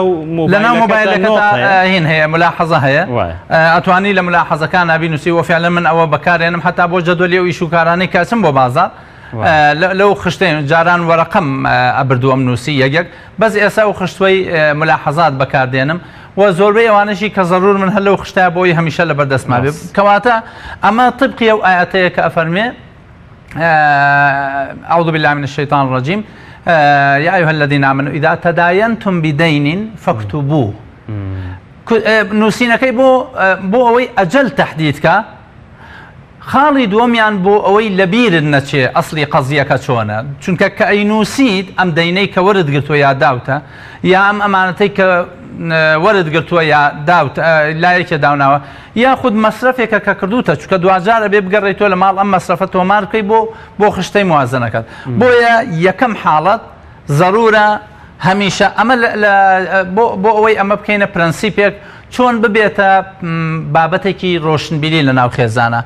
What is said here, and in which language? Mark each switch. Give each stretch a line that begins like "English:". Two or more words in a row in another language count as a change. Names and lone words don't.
Central Kurdish: مۆبایلەکەتا هین هەیە ملاحەزە هەیە ئەتوانی لە ملاحەزەکان نبینوسی وەفعلا من ئەوە بەکارێنم هەتا بۆ جەدوەلی و ئیشوکارانەی کەچم بۆ بازار لەو خشتین جاران وەرەقەم ئەبردووەم نووسی یەکێک بەس ئێستا و خشتوەی ملاحەزات بەکاردێنم و زۆربەی ئەوانشی کە زەرور من هەر لەو خشتای بۆی هەمیشە لە بەردەستما بێ کەواتە ئەمە طبقی ئەو ئاەتەیە کە ئەفەرمێ
Arabic: أعوذ بالله من الشيطان الرجيم يا أيها الذين آمنوا إذا تداينتم بدين فاكتبوه
Central Kurdish: نووسینەکەی بۆ ئەوەی ئەجەل تەحدیدکە خاڵی دووەمیان بۆ ئەوەی لەبیرت نەچێ ئەسڵی قەزیەکە چۆنە چونکە کە ئەینووسیت ئەم دەینەی کە وەرت گرتووە یا داوتە یا ئەم ئەمانەتەی کە وەرت گرتووە یا لایەکێ داوناوە یاخود مەسرفێکە کە کردوتە چونکە دوجارە بێ بگەڕێتەوە لە ماڵ ئەم مەسرفە تۆمار بکەی بۆ خشتەی موازنەکەت بۆیە یەکەم حاڵەت ضرورە هەمیشە ئەمە بۆ ئەوەی ئەمە بکەینە پرەنسیپێک چۆن ببێتە بابەتێکی ڕۆشنبیری لە ناو خێزانە.